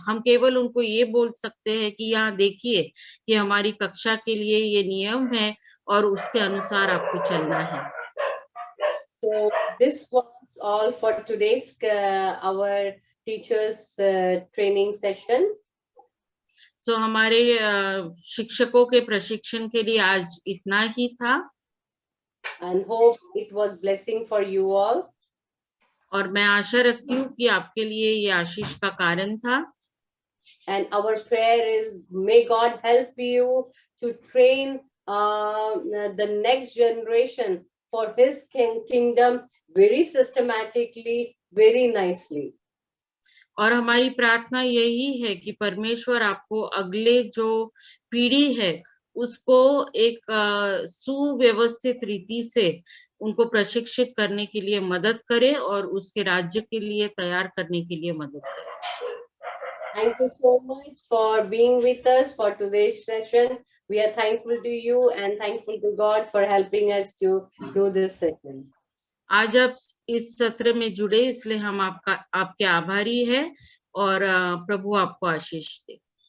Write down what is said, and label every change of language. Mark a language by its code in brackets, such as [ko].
[hi] हम केवल उनको ये बोल सकते हैं कि यहाँ देखिए कि हमारी कक्षा के लिए ये नियम है और उसके अनुसार आपको चलना है। [en] So this was all for today's our teachers training session. [hi] So हमारे शिक्षकों के प्रशिक्षण के लिए आज इतना ही था। [en] And hope it was blessing for you all. [hi] और मैं आशा रखती हूँ कि आपके लिए ये आशीष का कारण था। [en] And our prayer is, may God help you to train the next generation for His kingdom very systematically, very nicely. [hi] और हमारी प्रार्थना यही है कि परमेश्वर आपको अगले जो पीढ़ी है उसको एक सुव्यवस्थित रीति से उनको प्रशिक्षित करने के लिए मदद करे और उसके राज्य के लिए तैयार करने के लिए मदद करे। [en] Thank you so much for being with us for today's session. We are thankful to you and thankful to God for helping us to do this session. [hi] आज आप इस सत्र में जुड़े इसलिए हम आपके आभारी हैं और प्रभु आपको आशीष दे।